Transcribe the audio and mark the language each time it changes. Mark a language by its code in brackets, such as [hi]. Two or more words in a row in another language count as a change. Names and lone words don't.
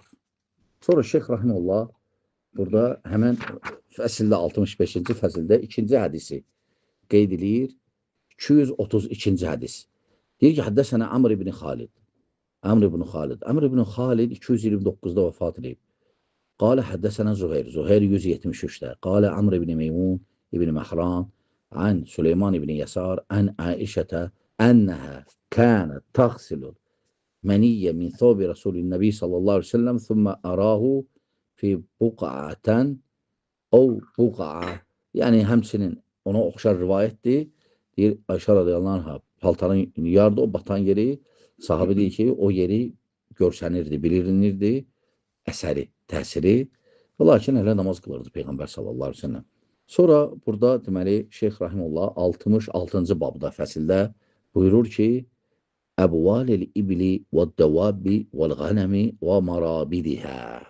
[az] Sonra Şeyx Rahimullah burada həmən fəsildə, 65-ci fəsildə 2-ci hədisi qeyd edir, 232-ci hədis. Deyir ki, həddəsənə Amr ibn Xalid. Amr ibn Xalid 229-da vəfat edib. [ar] قال حدثنا زهير 173. قال عمرو بن ميمون بن مهران عن سليمان بن يسار عن عائشة أنها كانت تغسل منية من ثوب رسول النبي صلى الله عليه وسلم ثم أراه في بقعة أو بقعة. [az] Yani hemsinin ona oxşar rivayətdir. Deyir, Ayşə [ar] رضي الله عنها [az] paltarın yardı, o batan yeri, sahabe deyir ki, o yeri görsənirdi, bilinirdi, əsəri, təsiri. Lakin hələ namaz qılırdı Peyğəmbər [ar] صلى الله عليه وسلم. [az] Sonra burada deməli Şeyx Rahimullah 66-cı babda fəsildə buyurur ki, [ar] أبوال الإبل والدواب والغنم ومرابضها.